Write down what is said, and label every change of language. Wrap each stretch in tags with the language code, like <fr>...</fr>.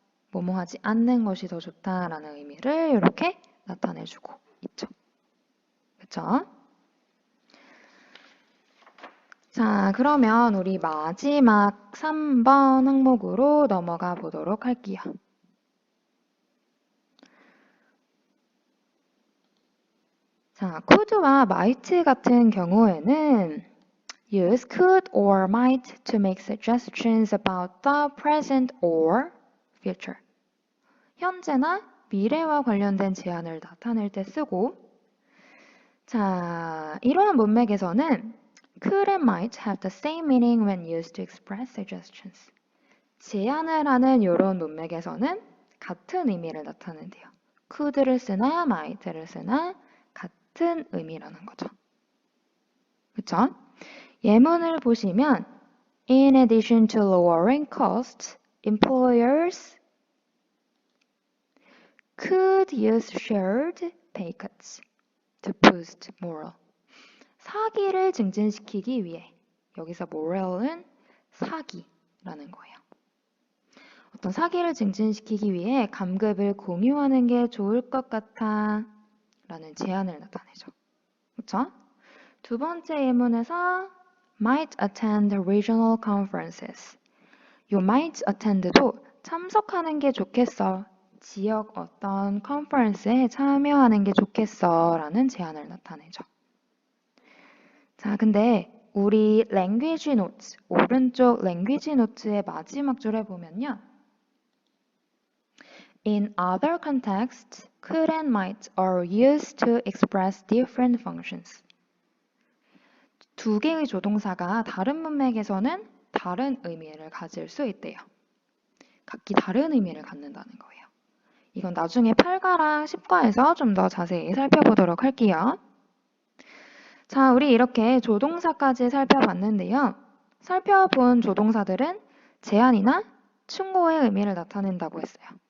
<ko>뭐뭐 하지 않는 것이 더 좋다라는 의미를 이렇게 나타내주고 있죠. 그쵸? 자, 그러면 우리 마지막 3번 항목으로 넘어가 보도록 할게요. 자, could와 might 같은 경우에는</ko> <en>use could or might to make suggestions about the present or future.</en> <ko>현재나 미래와 관련된 제안을 나타낼 때 쓰고, 자, 이러한 문맥에서는</ko> <en>could and might have the same meaning when used to express suggestions.</en> <ko>제안을 하는 이런 문맥에서는 같은 의미를 나타낸대요. could를 쓰나 might를 쓰나 같은 의미라는 거죠. 그쵸? 예문을 보시면</ko> <en>In addition to lowering costs, employers could use shared pay cuts to boost morale.</en> <ko>사기를 증진시키기 위해, 여기서 morale은 사기라는 거예요. 어떤 사기를 증진시키기 위해 감급을 공유하는 게 좋을 것 같아 라는 제안을 나타내죠. 그쵸? 두 번째 예문에서</ko> <en>might attend regional conferences.</en> <ko>요 might attend도 참석하는 게 좋겠어. 지역 어떤 컨퍼런스에 참여하는 게 좋겠어 라는 제안을 나타내죠. 자, 근데 우리 language notes, 오른쪽 language notes의 마지막 줄에 보면요.</ko> <en>In other contexts, could and might are used to express different functions.</en> <ko>두 개의 조동사가 다른 문맥에서는 다른 의미를 가질 수 있대요. 각기 다른 의미를 갖는다는 거예요. 이건 나중에 8과랑 10과에서 좀 더 자세히 살펴보도록 할게요. 자, 우리 이렇게 조동사까지 살펴봤는데요. 살펴본 조동사들은 제안이나 충고의 의미를 나타낸다고 했어요.</ko>